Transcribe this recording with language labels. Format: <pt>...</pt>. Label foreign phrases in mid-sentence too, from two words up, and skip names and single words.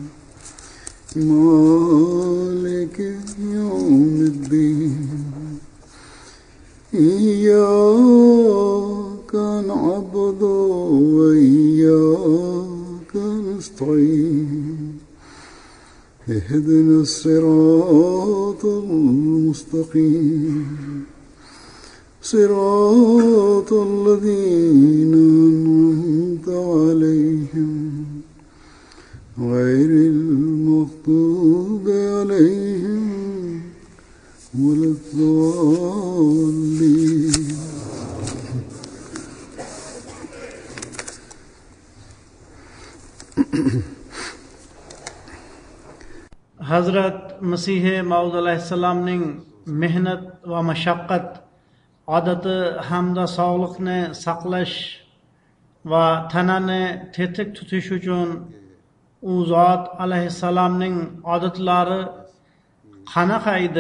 <ar>مالك يوم الدين إياك نعبد وإياك نستعين اهدنا الصراط المستقيم صراط الذين أنعمت عليهم غير المغضوب عليهم ولا الضالين.</ar> <uz>Hazrat Masih Maud alayhissalomning mehnat va mashaqqat odati hamda sog'liqni saqlash va tanani tetik tutish uchun u zot alayhissalomning odatlari qanaqa edi?</uz>